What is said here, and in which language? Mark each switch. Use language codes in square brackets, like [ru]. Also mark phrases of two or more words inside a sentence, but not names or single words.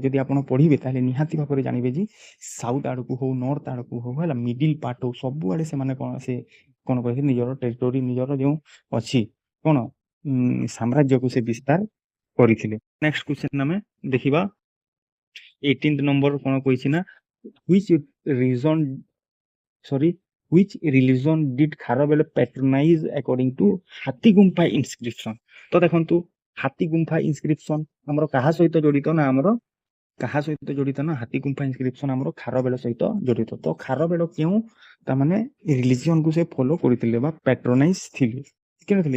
[or] ଯଦି ଆପଣ ପଢ଼ିବେ ତାହେଲେ ନିହାତି ଭାବରେ ଜାଣିବେ ଯେ ସାଉଥ ଆଡ଼କୁ ହଉ ନର୍ଥ ଆଡ଼କୁ ହଉ ହେଲା, [en] middle part [or] ହଉ ସବୁଆଡ଼େ ସେମାନେ କ'ଣ କହିଥିଲେ ନିଜର ଟେରିଟୋରି ନିଜର ଯେଉଁ ଅଛି କ'ଣ ସାମ୍ରାଜ୍ୟକୁ ସେ ବିସ୍ତାର କରିଥିଲେ। [en] next question [or] ଆମେ ଦେଖିବା 18 ନମ୍ବର କ'ଣ କହିଛି ନା [en] which religion did ଖାରବେଳ patronize according to ହାତୀଗୁମ୍ଫା inscription। [or] ତ ଦେଖନ୍ତୁ ହାତୀଗୁମ୍ଫା ଇନସ୍କ୍ରିପସନ ଆମର କାହା ସହିତ ଜଡ଼ିତ ନା ହାତୀଗୁମ୍ଫା ଇନସ୍କ୍ରିପସନ ଆମର ଖାରବେଳ ସହିତ ଜଡ଼ିତ। ତ ଖାରବେଳ କେଉଁ ତାମାନେ ରିଲିଜିଅନକୁ ସେ ଫଲୋ କରିଥିଲେ ବା ପାଟ୍ରୋନାଇଜ ଥିଲେ, କେଉଁ ଥିଲେ?